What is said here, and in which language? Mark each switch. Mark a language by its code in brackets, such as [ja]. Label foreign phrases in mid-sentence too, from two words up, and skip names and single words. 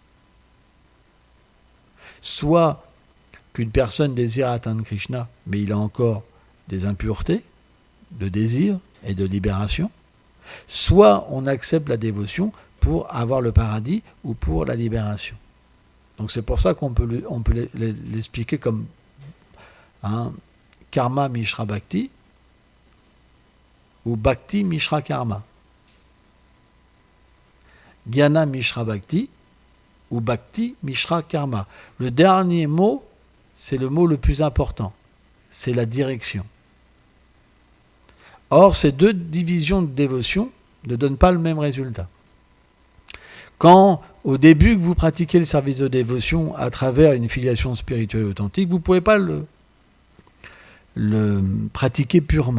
[fr] Soit qu'une personne désire atteindre Krishna, mais il a encore des impuretés, de désir et de libération. Soit on accepte la dévotion pour avoir le paradis ou pour la libération. Donc c'est pour ça qu'on peut l'expliquer comme [sa] karma mishra bhakti [fr] ou [sa] bhakti mishra karma. Jnana mishra bhakti [fr] ou [sa] bhakti mishra karma. [fr] Le dernier mot, c'est le mot le plus important, c'est la direction. Or, ces deux divisions de dévotion ne donnent pas le même résultat. Quand, au début, que vous pratiquez le service de dévotion à travers une filiation spirituelle authentique, vous ne pouvez pas le pratiquer purement.